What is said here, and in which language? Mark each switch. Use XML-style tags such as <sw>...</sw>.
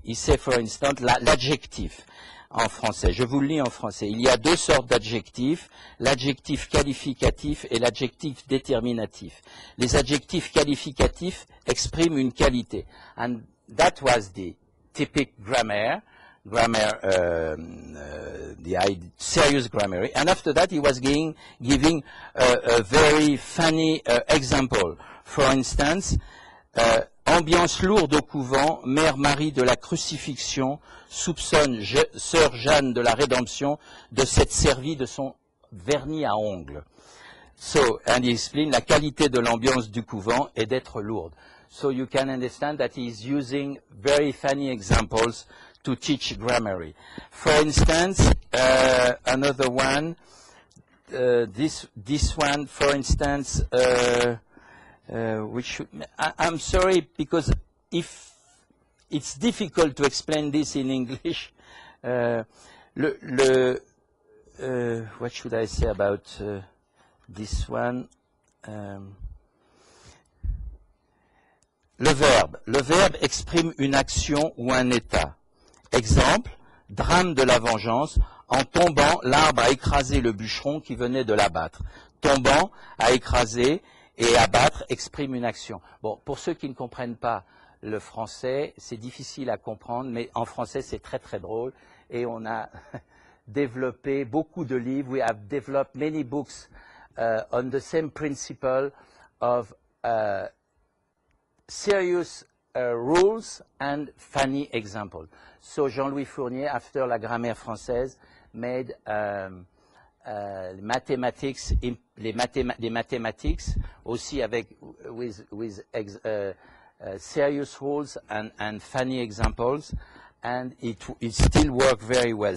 <fr>Il sait,</fr> <en>for instance,</en> <fr>l'adjectif en français. Je vous le lis en français. Il y a deux sortes d'adjectifs, l'adjectif qualificatif et l'adjectif déterminatif. Les adjectifs qualificatifs expriment une qualité.</fr> <en>And that was the typical grammar, the serious grammar. And after that, he was giving a very funny example. For instance,</en> <fr>ambiance lourde au couvent, mère Marie de la crucifixion soupçonne sœur Jeanne de la rédemption de s'être servie de son vernis à ongles.</fr> <en>So, and he explained</en> <fr>la qualité de l'ambiance du couvent est d'être lourde.</fr> <en>So you can understand that he is using very funny examples to teach grammar. For instance, another one, this one, for instance, which I'm sorry, because if it's difficult to explain this in English, what should I say about this one?</en> <fr>Le verbe exprime une action ou un état. Exemple, drame de la vengeance, en tombant, l'arbre a écrasé le bûcheron qui venait de l'abattre. Tombant, a écrasé, et abattre exprime une action. Bon, pour ceux qui ne comprennent pas le français, c'est difficile à comprendre, mais en français, c'est très drôle. Et on a développé beaucoup de livres.</fr> <en>We have developed many books on the same principle of serious rules and funny examples. So Jean-Loup Chiflet, after</en> <fr>la grammaire française,</fr> <en>made</en> <fr>les mathématiques aussi avec</fr> <en>with serious rules and funny examples, and it still worked very well.</en>